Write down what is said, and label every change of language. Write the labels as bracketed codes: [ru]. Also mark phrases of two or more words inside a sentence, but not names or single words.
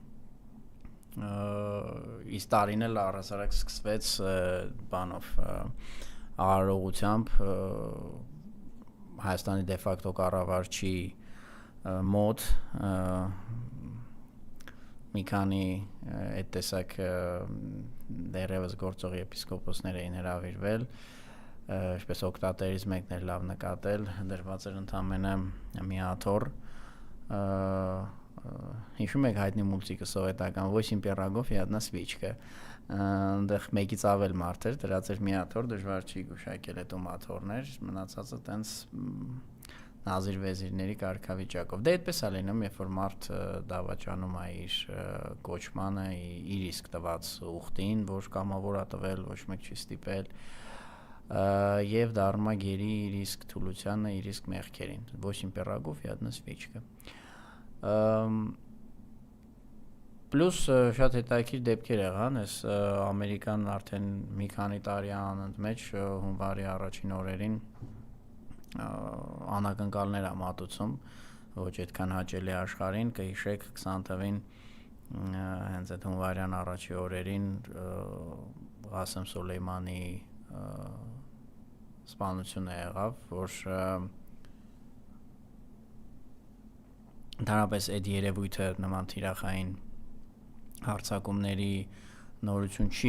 [hy] իսկ տարին էլ առհասարակ սկսվեց բանով արարողությամբ Հայաստանի դե ֆակտո կառավարչի մոտ մի քանի այդ տեսակ դերևս գործող եպիսկոպոսներ էին հրավիրվել ինչպես օկտատերից մեկն էր լավ նկատել դրված էր ընդամենը մի աթոռ հիշում եք հայտնի մուլտիկը սովետական [ru] «Восемь пирогов и одна свечка» [hy] այնտեղ մեկից ավել մարդ էր դրած էր մի աթոռ դժվար չի գուշակել այդ աթոռներ մնացածը տենց նազիր վեզիրների կարգավիճակով դե այդպես է լինում երբ որ մարդ դավաճանում է իր կոչմանը իր իսկ տված ուխտին որ կամավոր է տվել ոչ մեկ չի ստիպել եւ դառնում է գերի իր իսկ թուլությանը իր իսկ մեղքերին [ru] «Восемь пирогов и одна свечка» [hy] Պլյուս շատ հետաքրքիր դեպքեր եղան, այս Ամերիկան արդեն մի քանի տարի անընդմեջ հունվարի առաջին օրերին անակնկալներ է մատուցում, ոչ այդքան հաճելի աշխարհին, կհիշեք 20 թվին հենց այդ հունվարյան առաջի օրերին Ղասեմ Սոլեյմանի սպանությունը եղավ, որ ընդհանրապես այդ երևույթը նման թիրախային հարցակումների նորություն չի